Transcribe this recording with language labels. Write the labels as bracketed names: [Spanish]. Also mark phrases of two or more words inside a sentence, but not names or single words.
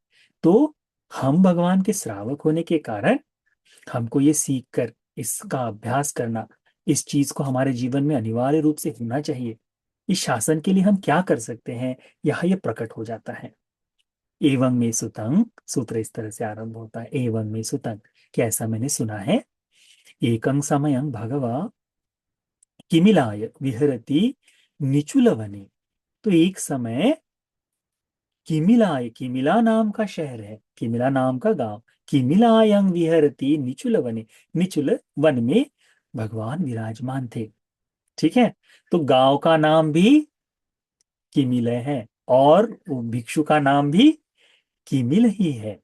[Hindi] तो हम भगवान के श्रावक होने के कारण हमको ये सीख कर इसका अभ्यास करना, इस चीज को हमारे जीवन में अनिवार्य रूप से होना चाहिए। इस शासन के लिए हम क्या कर सकते हैं, यहाँ ये प्रकट हो जाता है। [Pali] एवं में सुतंग [Hindi] सूत्र इस तरह से आरंभ होता है। [Pali] एवं में सुतंग, [Hindi] कि ऐसा मैंने सुना है। [Pali] एकं समयं भगवा किमिलाय विहरति निचुलवने। [Hindi] तो एक समय किमिलाय, किमिला नाम का शहर है, किमिला नाम का गांव, [Pali] किमिलायं विहरति निचुल वने। [Hindi] निचुल वन में भगवान विराजमान थे। ठीक है। तो गांव का नाम भी किमिल है और वो भिक्षु का नाम भी किमिल ही है।